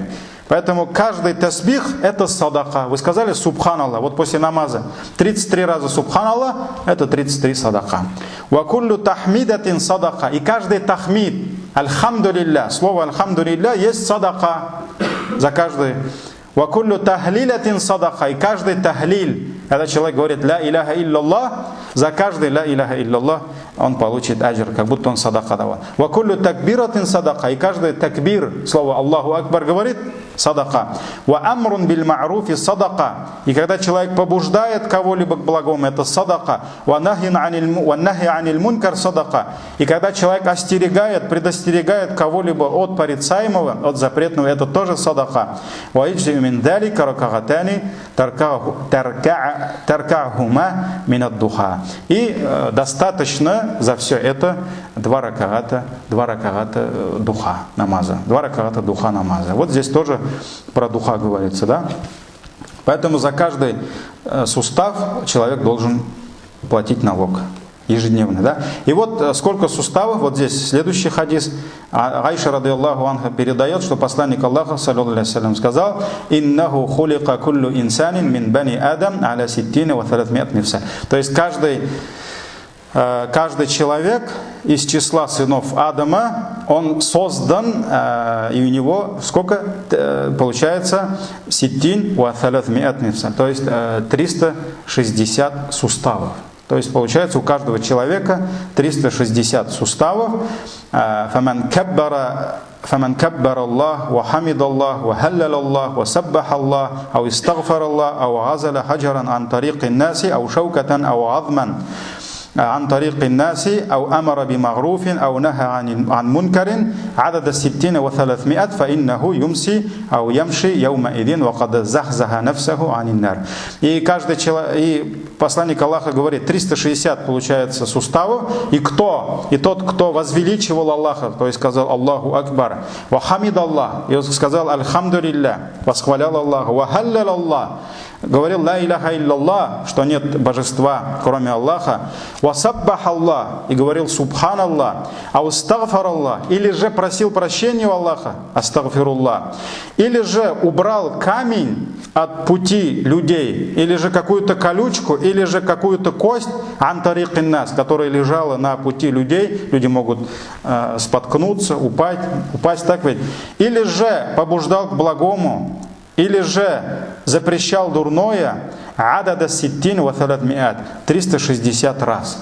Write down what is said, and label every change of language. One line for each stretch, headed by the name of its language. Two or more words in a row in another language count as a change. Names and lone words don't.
Russian: Поэтому каждый тасбих это садака. Вы сказали субханаллах, вот после намаза 33 раза субханаллах, это 33 садака.
Arabic: وكل تحميدة صدقة.
Russian: И каждый тахмид, альхамдулилля, слово альхамдулилля есть садака за каждый.
Arabic: وكل تهليلة صدقة.
Russian: И каждый тахлиль, когда человек говорит
Arabic: لا إله إلا الله,
Russian: за каждый
Arabic: لا إله إلا الله
Russian: он получит аджр, как будто он садака давал.
Arabic: وكل تكبيرة صدقة.
Russian: И каждый такбир, слово
Arabic: الله أكبر
Russian: говорит, садака.
Arabic: وأمر بالمعروف صدقة.
Russian: И когда человек побуждает кого-либо к благому, это садака.
Arabic: ونهي عن المنكر صدقة.
Russian: И когда человек остерегает, предостерегает кого-либо от порицаемого, от запретного, это тоже садака.
Arabic: ويجزئ من ذلك ركعتان يركعهما من الضحى.
Russian: И достаточно за все это два ракагата духа намаза. Два ракагата духа намаза. Вот здесь тоже про духа говорится, да? Поэтому за каждый сустав человек должен платить налог ежедневный, да? И вот сколько суставов, вот здесь следующий хадис. Айша
Arabic: رضي الله عنها
Russian: передает, что посланник Аллаха
Arabic: صلى الله عليه وسلم
Russian: сказал:
Arabic: «إنه خلق كل إنسان من بني آدم على ستين وثلاثمائة مفصل».
Russian: То есть каждый человек из числа сынов Адама, он создан, и у него сколько получается?
Arabic: ستين وثلاثمائة مفصل,
Russian: то есть 360 суставов. То есть получается у каждого человека 360 суставов.
Arabic: فَمَنْ كَبَّرَ اللَّهُ وَحَمِدَ اللَّهُ وَهَلَّلَ اللَّهُ وَسَبَّحَ اللَّهُ أو استغفر الله أو غزل حجرا عن طريق الناس أو شوكة أو عظما عن طريق الناس أو أمر بمعروف أو نهى عن منكر عدد 60 و300 فإنه يمسي أو يمشي يومئذ وقد زحزح نفسه عن النار.
Russian: И каждый человек, и посланник Аллаха говорит, 360 получается суставов, и тот, кто возвеличивал Аллаха, то есть сказал
Arabic: الله أكبر, وحمد الله,
Russian: и он сказал Альхамдулилля, восхвалял Аллаха,
Arabic: وهلل الله,
Russian: говорил
Arabic: لا إله إلا الله,
Russian: что нет божества кроме Аллаха,
Arabic: وسبح الله,
Russian: и говорил
Arabic: سبحان الله, أو استغفر الله,
Russian: или же просил прощения у Аллаха, астагфируллах, или же убрал камень от пути людей, или же какую-то колючку, или же какую-то кость
Arabic: عن طريق الناس,
Russian: которая лежала на пути людей, люди могут споткнуться, упасть, так ведь, или же побуждал к благому, или же запрещал дурное,
Arabic: عدد ستين وثلاثمائة,
Russian: 360 раз.